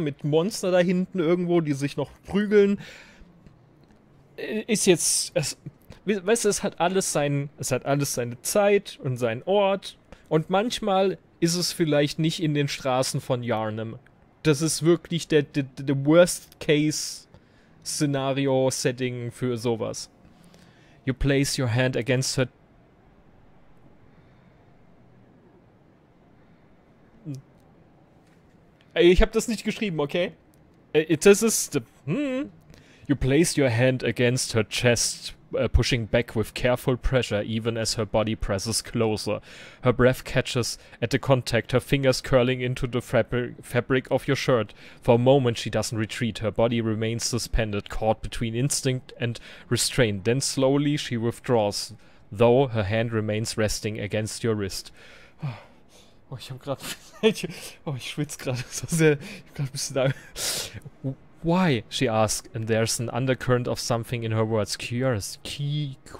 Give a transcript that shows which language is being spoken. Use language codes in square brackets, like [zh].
[de] Mit Monster da hinten irgendwo, die sich noch prügeln. Ist jetzt... Weißt du, es hat alles seine Zeit und seinen Ort. Und manchmal ist es vielleicht nicht in den Straßen von Yarnum. Das ist wirklich der Worst-Case-Szenario-Setting für sowas. [en] You place your hand against her. [de] Ich habe das nicht geschrieben, okay? Das ist... [en] You place your hand against her chest, pushing back with careful pressure even as her body presses closer. Her breath catches at the contact, her fingers curling into the fabric of your shirt. For a moment she doesn't retreat, her body remains suspended, caught between instinct and restraint. Then slowly she withdraws, though her hand remains resting against your wrist. [de] Oh, ich hab grad... ich schwitze gerade so sehr. Ich hab grad ein bisschen... [en] Why? She asks, and there's an undercurrent of something in her words. Curiosity.